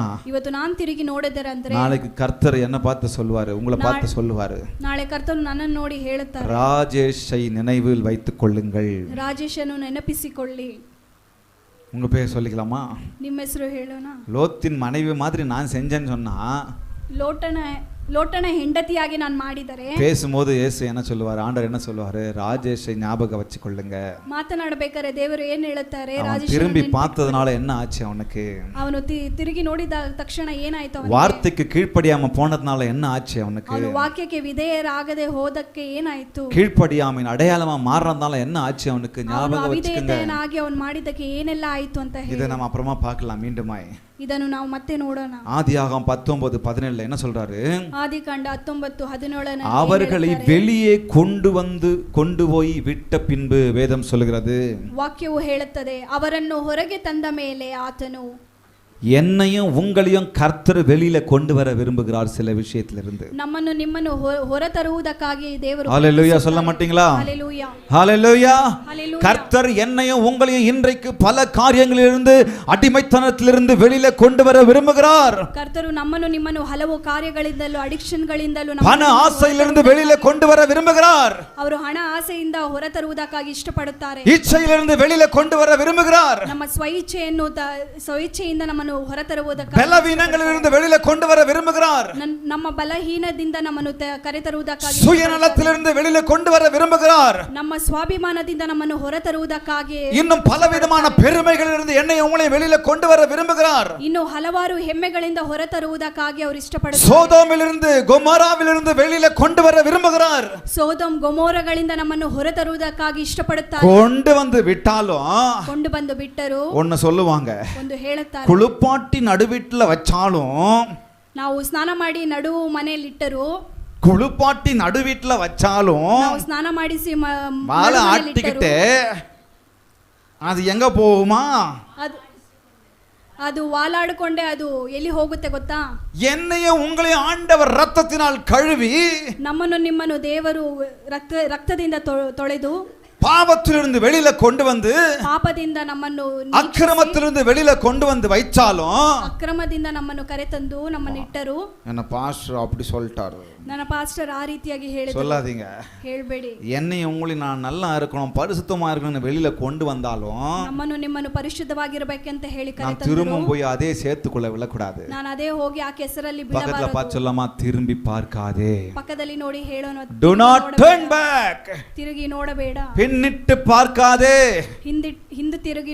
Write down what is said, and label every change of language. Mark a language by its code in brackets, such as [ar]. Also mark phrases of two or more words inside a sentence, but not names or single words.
[kn] ಇವತ್ತು ನಾನು ತಿರುಗಿ ನೋಡಿದರೆ ಅಂದ್ರೆ [ta] நாளைக்கு கர்த்தர் என்ன பார்த்து சொல்லுவாரு, உங்களை பார்த்து சொல்லுவாரு. [kn] ನಾಳೆ ಕರ್ತನು ನನ್ನನ್ನು ನೋಡಿ ಹೇಳುತ್ತಾರೆ, [ta] ராஜேஷை நினைவில் வைத்துக் கொள்ளுங்கள். [kn] ರಾಜೇಶನ್ನು ನೆನಪಿಸಿಕೊಳ್ಳಿ. [ta] உங்க பேர் சொல்லிக்கலாமா? [kn] ನಿಮ್ಮ ಹೆಸರು ಹೇಳೋಣ. [ta] லோத்தின் மனைவி மாதிரி நான் செஞ்சேன்னு சொன்னா, [kn] ಲೋಟನ ಹೆಂಡತಿಯಾಗಿ ನಾನು ಮಾಡಿದರೆ [ta] பேசும்போது இயேசு என்ன சொல்லுவாரு, ஆண்டவர் என்ன சொல்லுவாரு? ராஜேஷை ஞாபகம் வச்சுக்கொள்ளுங்க. [kn] ಮಾತನಾಡಬೇಕಾದ್ರೆ ದೇವರು ಏನು ಹೇಳುತ್ತಾರೆ? [ta] ராஜேஷ் திரும்பி பார்த்ததனால என்ன ஆச்சு அவனுக்கு? [kn] ಅವನು ತಿರುಗಿ ನೋಡಿದ ತಕ್ಷಣ ಏನಾಯ್ತು ಅವನಿಗೆ? [ta] வார்த்தைக்கு கீழ்ப்படியாம போனதுனால என்ன ஆச்சு அவனுக்கு? [kn] ಅವನು ವಾಕ್ಯಕ್ಕೆ ವಿಧೇಯರಾಗದೆ ಹೋದಕ್ಕೆ ಏನಾಯ್ತು? [ta] கீழ்ப்படியாமையின் அடையாளமா மாறறதுனால என்ன ஆச்சு அவனுக்கு? ஞாபகம் வச்சுக்கங்க. [kn] ಅವಿಧೇಯನಾಗಿ ಅವನು ಮಾಡಿದಕ್ಕೆ ಏನೆಲ್ಲ ಆಯ್ತು ಅಂತ ಹೇಳಿ [ta] இதை நம்ம அப்புறமா பார்க்கலாம் மீண்டுமாய். [kn] ಇದನ್ನು ನಾವು ಮತ್ತೆ ನೋಡೋಣ. [ta] ஆதியாகமம் 19:17 என்ன சொல்றாரு? [kn] ಆದಿಕಾಂಡ 19:17 [ta] அவர்களை வெளியே கொண்டு போய் விட்ட பின்பு வேதம் சொல்கிறது, [kn] ವಾಕ್ಯವು ಹೇಳುತ್ತದೆ, ಅವರನ್ನು ಹೊರಗೆ ತಂದ ಮೇಲೆ ಆತನು [ta] என்னையும் உங்களையும் கர்த்தர் வெளியில கொண்டு வர விரும்புகிறார் சில விஷயத்திலிருந்து. [kn] ನಮ್ಮನ್ನು ನಿಮ್ಮನ್ನು ಹೊರ ತರುವುದಕ್ಕಾಗಿ ದೇವರು. [ta] ஹalleluya சொல்ல மாட்டீங்களா? ஹalleluya ஹalleluya. ஹalleluya. கர்த்தர் என்னையும் உங்களையும் இன்றைக்கு பல காரியங்களிலிருந்து அடிமைத்தனத்திலிருந்து வெளியில கொண்டு வர விரும்புகிறார். [kn] ಕರ್ತರು ನಮ್ಮನ್ನು ನಿಮ್ಮನ್ನು ಹಲವು ಕಾರ್ಯಗಳಿಂದಲೂ ಅಡಿಕ್ಷನ್ಗಳಿಂದಲೂ [ta] பண ಆಸೆயிலிருந்து வெளியில கொண்டு வர விரும்புகிறார். [kn] ಅವರು ಹಣ ಆಸೆಯಿಂದ ಹೊರ ತರುವುದಕ್ಕಾಗಿ ಇಷ್ಟಪಡುತ್ತಾರೆ. [ta] ಇಚ್ಛೆயிலிருந்து வெளியில கொண்டு வர விரும்புகிறார். [kn] ನಮ್ಮ ಸ್ವಇಚ್ಛೆಯಿಂದ ನಮ್ಮನ್ನು ಹೊರ ತರುವುದಕ್ಕಾಗಿ, [ta] பலவீனங்களிலிருந்து வெளியில கொண்டு வர விரும்புகிறார். [kn] ನಮ್ಮ ಬಲಹೀನದಿಂದ ನಮ್ಮನ್ನು ಕರೆತರುವುದಕ್ಕಾಗಿ, [ta] சுயநலத்திலிருந்து வெளியில கொண்டு வர விரும்புகிறார். [kn] ನಮ್ಮ ಸ್ವಾಭಿಮಾನದಿಂದ ನಮ್ಮನ್ನು ಹೊರ ತರುವುದಕ್ಕಾಗಿ, [ta] இன்னும் பலவிதமான பெருமைகளிலிருந்து என்னை உங்களை வெளியில கொண்டு வர விரும்புகிறார். [kn] ಇನ್ನು ಹಲವಾರು ಹೆಮ್ಮೆಗಳಿಂದ ಹೊರ ತರುವುದಕ್ಕಾಗಿ ಅವರು ಇಷ್ಟಪಡುತ್ತಾರೆ. [ta] சோதோமிலிருந்து கொமோராவிலிருந்து வெளியில கொண்டு வர விரும்புகிறார். [kn] ಸೋದೋಮ್ ಗೊಮೋರಗಳಿಂದ ನಮ್ಮನ್ನು ಹೊರ ತರುವುದಕ್ಕಾಗಿ ಇಷ್ಟಪಡುತ್ತಾರೆ. [ta] கொண்டு வந்து விட்டாலும் [kn] ಕೊಂಡು ಬಂದು ಬಿಟ್ಟರು [ta] ஒன்னு சொல்லுவாங்க, [kn] ಒಂದು ಹೇಳುತ್ತಾರೆ, [ta] குளிப்பாட்டி நடுவீட்டுல வச்சாலும் [kn] ನಾವು ಸ್ನಾನ ಮಾಡಿ ನಡುವು ಮನೆಯಲ್ಲಿ ಇಟ್ಟರು, [ta] குளிப்பாட்டி நடு வீட்டுல வச்சாலும் [kn] ನಾವು ಸ್ನಾನ ಮಾಡಿಸಿ [ta] மாலை [kn] ನಡು ಮನೆಯಲ್ಲಿ [ta] ஆட்டிக்கிட்டு [kn] ಇಟ್ಟರು. [ta] அது எங்க போகுமா? [kn] ಅದು ಅದು ವಾಲಾಡಿಕೊಂಡೆ ಅದು ಎಲ್ಲಿ ಹೋಗುತ್ತೆ ಗೊತ್ತಾ? [ta] என்னையும் உங்களையும் ஆண்டவர் ரத்தத்தினால் கழுவி [kn] ನಮ್ಮನ್ನು ನಿಮ್ಮನ್ನು ದೇವರು ರಕ್ತದಿಂದ ತೊಳೆದು [ta] பாவத்திலிருந்து வெளியில கொண்டு வந்து [kn] ಪಾಪದಿಂದ ನಮ್ಮನ್ನು [ta] அக்கிரமத்திலிருந்து வெளியில கொண்டு வந்து வைச்சாலும் [kn] ಅಕ್ರಮದಿಂದ ನಮ್ಮನ್ನು ಕರೆತಂದು ನಮ್ಮನ್ನು ಇಟ್ಟರು. [ta] என்ன பாஸ்டர் அப்படி சொல்லிட்டாரு. [kn] ನನ್ನ ಪಾಸ್ಟರ್ ಆ ರೀತಿಯಾಗಿ ಹೇಳಿದ್ರು. [ta] சொல்லாதீங்க, [kn] ಹೇಳಬೇಡಿ. [ta] என்னையும் உங்களையும் நான் நல்லா இருக்கணும் பரிசுத்தமா இருக்கணும்னு வெளியில கொண்டு வந்தாலும் [kn] ನಮ್ಮನ್ನು ನಿಮ್ಮನ್ನು ಪರಿಶುದ್ಧವಾಗಿರಬೇಕಂತ ಹೇಳಿ [ta] நான் [kn] ಕರೆತಂದರು. [ta] திரும்ப போய் அதே சேர்த்துக்குள்ள விழக்கூடாது. [kn] ನಾನು ಅದೇ ಹೋಗಿ ಆ ಕೆಸರಲ್ಲಿ [ta] பக்கத்துல [kn] ಬೀಳಬಾರದು. [ta] பார்த்து சொல்லாமா, திரும்பி பார்க்காதே. [kn] ಪಕ್ಕದಲ್ಲಿ ನೋಡಿ ಹೇಳೋಣ, [en] Do not turn back. [kn] ತಿರುಗಿ ನೋಡಬೇಡ. [ta] பின்னிட்டு பார்க்காதே. [kn] ಹಿಂದೆ ತಿರುಗಿ